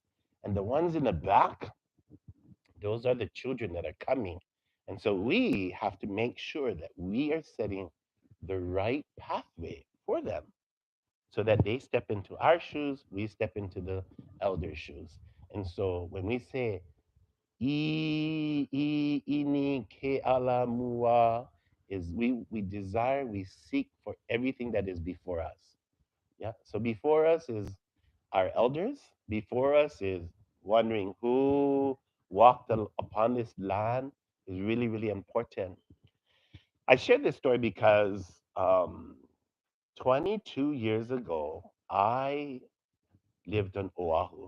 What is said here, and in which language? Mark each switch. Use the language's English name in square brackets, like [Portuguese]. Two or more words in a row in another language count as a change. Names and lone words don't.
[English] And the ones in the back, those are the children that are coming. And so we have to make sure that we are setting the right pathway for them so that they step into our shoes, we step into the elder's shoes. And so when we say [Hawaiian] ʻIʻini ke ala mua, [English] is we desire, we seek for everything that is before us. Yeah. So before us is our elders. Before us is wondering who walked upon this land is really, really important. I share this story because 22 years ago, I lived on Oahu.